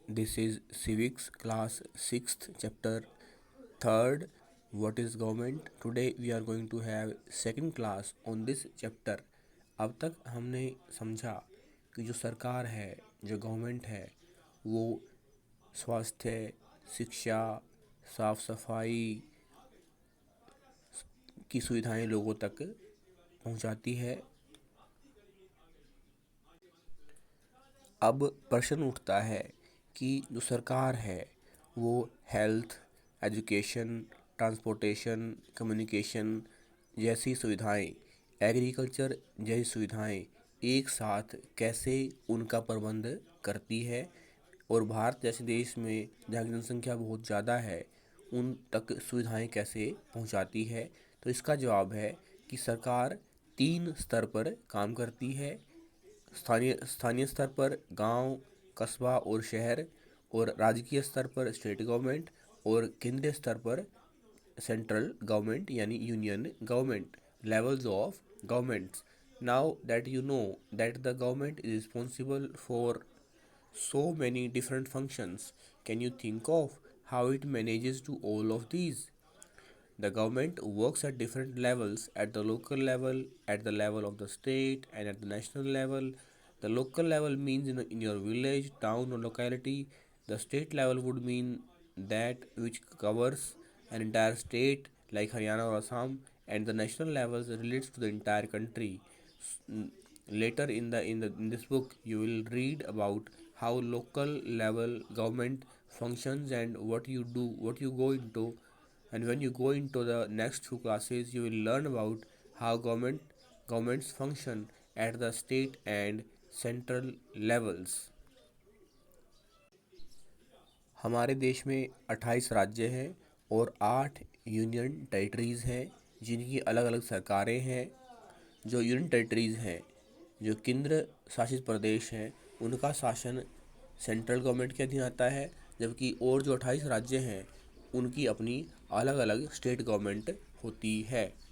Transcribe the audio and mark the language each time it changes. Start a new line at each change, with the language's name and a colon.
English: This is civics class 6th chapter 3rd, what is government. Today we are going to have second class on this chapter.
Hindi: अब तक हमने समझा कि जो सरकार है, जो गवर्नमेंट है, वो स्वास्थ्य, शिक्षा, साफ सफाई की सुविधाएं लोगों तक पहुंचाती है। अब प्रश्न उठता है कि जो सरकार है वो हेल्थ, एजुकेशन, ट्रांसपोर्टेशन, कम्युनिकेशन जैसी सुविधाएं, एग्रीकल्चर जैसी सुविधाएं एक साथ कैसे उनका प्रबंध करती है, और भारत जैसे देश में जहाँ की जनसंख्या बहुत ज़्यादा है उन तक सुविधाएं कैसे पहुंचाती है। तो इसका जवाब है कि सरकार 3 स्तर पर काम करती है। स्थानीय स्तर पर गांव, कस्बा और शहर, और राज्यीय स्तर पर स्टेट गवर्नमेंट, और केंद्रीय स्तर पर सेंट्रल गवर्नमेंट यानी union government.
English: Levels of governments. Now that you know that the government is responsible for so many different functions, can you think of how it manages to all of these? The government works at different levels, at the local level, at the level of the state, and at the national level. The local level means in your village, town, or locality. The state level would mean that which covers an entire state like Haryana or Assam, and the national level relates to the entire country. Later in this book, you will read about how local level government functions and what you do, what you go into, and when you go into the next 2 classes you will learn about how governments function at the state and central levels.
Hindi: हमारे देश में 28 राज्य हैं और 8 union territories हैं जिनकी अलग अलग सरकारें हैं। जो यूनियन टेरिटरीज़ हैं, जो केंद्र शासित प्रदेश हैं, उनका शासन सेंट्रल गवर्नमेंट के अधीन आता है, जबकि और जो 28 राज्य हैं उनकी अपनी अलग अलग स्टेट गवर्नमेंट होती है।